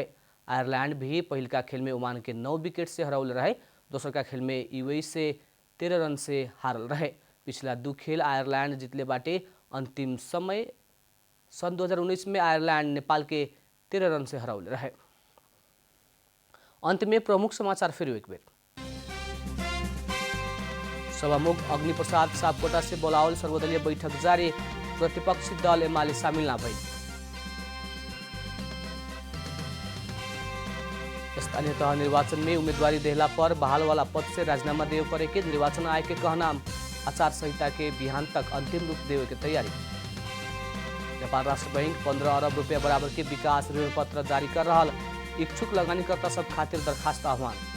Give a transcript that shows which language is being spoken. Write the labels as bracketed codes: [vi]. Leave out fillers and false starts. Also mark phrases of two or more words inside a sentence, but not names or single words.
[bho] आयरलैंड भी पहिलका खेल में ओमान के 9 विकेट से हरावल रहे, दोसरका खेल में यूएई से 13 रन से हारल रहे। पिछला 2 खेल आयरलैंड जीतले बाटे। अंतिम समय सन 2019 में आयरलैंड नेपाल के 13 रन से हरावल रहे। अंत में प्रमुख समाचार फिर एक बेर। सभामुख अग्निप्रसाद सापकोटा से बोलावल सर्वदलीय बैठक जारी, प्रतिपक्षी दल एमाले शामिल न भई। स्थानीय तह निर्वाचन में उम्मीदवारी देहला पर बहाल वाला पद से राजीनामा देव करे के निर्वाचन आयोग के कहना, आचार संहिता के बिहान तक अंतिम रूप देवे के तैयारी। नेपाल राष्ट्र बैंक 15 अरब रुपया बराबर के विकास ऋण पत्र जारी कर रहा, इच्छुक लगानीकर्ता सब खातिर दरखास्त आह्वान।